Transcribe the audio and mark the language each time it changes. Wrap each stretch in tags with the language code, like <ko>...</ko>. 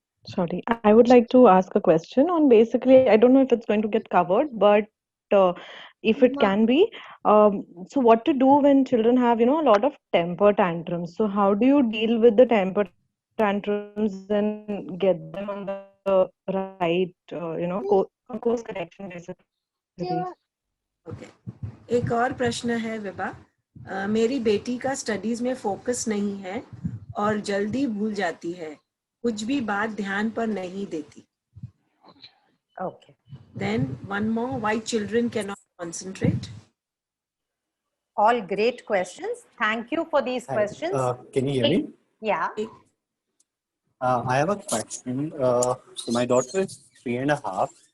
<en>Sorry, I would like to ask a question on basically, I don't know if it's going to get covered, but if it can be, so what to do when children have, a lot of temper tantrums? So how do you deal with the temper tantrums and get them on the right, course correction basically? Okay.</en> <hi>एक और प्रश्न है विभा, मेरी बेटी का studies में focus नहीं है और जल्दी भूल जाती है, कुछ भी बात ध्यान पर नहीं देती.</hi> <en>Okay. Then one more, why children cannot concentrate? All great questions. Thank you for these questions. Can you hear me? Yeah. I have a question. So my daughter is 3.5.</en>